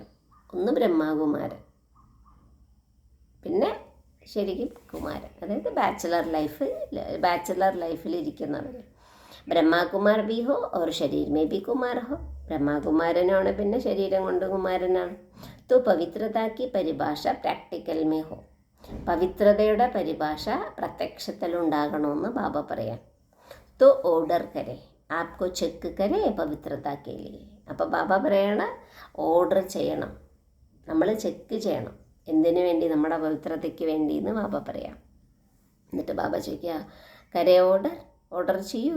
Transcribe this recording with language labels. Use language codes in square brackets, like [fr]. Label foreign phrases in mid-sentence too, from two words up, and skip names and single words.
[ml] ഒന്ന് ബ്രഹ്മകുമാരൻ, പിന്നെ ശരിക്കും കുമാരൻ, അതായത് ബാച്ചിലർ ലൈഫിലിരിക്കുന്നവർ. [hi] ब्रह्मकुमार भी हो और शरीर में भी कुमार हो. [ml] ബ്രഹ്മകുമാരനാണ്, പിന്നെ ശരീരം കൊണ്ട് കുമാരനാണ്. [hi] तो पवित्रता की परिभाषा प्रैक्टिकल में हो. [ml] പവിത്രതയുടെ പരിഭാഷ പ്രത്യക്ഷത്തിലുണ്ടാകണമെന്ന് ബാബ പറയാം. [hi] तो ऑर्डर करे, आपको चेक करे पवित्रता के लिये. [ml] അപ്പോൾ ബാബ പറയണ ഓർഡർ ചെയ്യണം, നമ്മൾ ചെക്ക് ചെയ്യണം. എന്തിനു വേണ്ടി? നമ്മുടെ പവിത്രതയ്ക്ക് വേണ്ടി എന്ന് ബാബ പറയാം. എന്നിട്ട് ബാബ ചോദിക്കുക, കരെ ഓർഡർ ചെയ്യൂ.